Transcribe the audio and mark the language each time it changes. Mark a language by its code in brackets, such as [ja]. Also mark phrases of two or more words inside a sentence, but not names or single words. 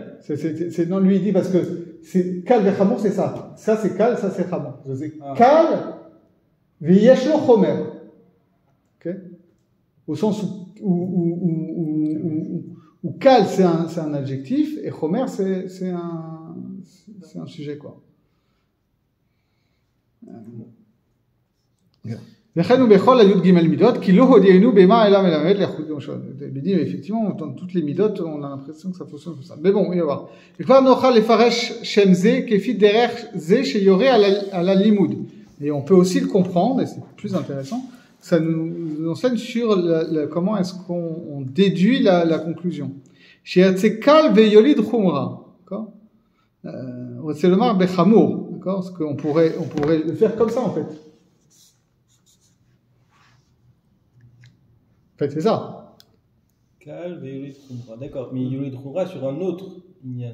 [fr] C'est non, lui il dit parce que c'est [he] קל וחומר, [fr] c'est ça. Ça c'est Kal, ça c'est Chamour. C'est Ah. [he] קל ויש לו חומר. [fr] Ok. Au sens où Kal c'est un adjectif et Chomer c'est un sujet quoi. [he] לכן הוא בכל הי' ג' מידות, כי לא הודיענו במה אלא מלמד לאיכות למשל. [fr] effectivement, dans toutes les midot, on a l'impression que ça fonctionne comme ça. Mais bon, on va voir. [he] וכבר נוכל לפרש שם זה כפי דרך זה שיורה על הלימוד. [fr] Et on peut aussi le comprendre, et c'est plus intéressant, ça nous enseigne sur comment est-ce qu'on déduit la conclusion. [he] שיצא קל ויוליד חומרה. [fr] D'accord? On va le dire בחמור. D'accord? Parce qu'on pourrait le faire comme ça en fait. En fait, c'est ça. [he] קל ויוליד חומרה. [fr] D'accord, mais [he] יוליד חומרה [fr] sur un autre Inyan.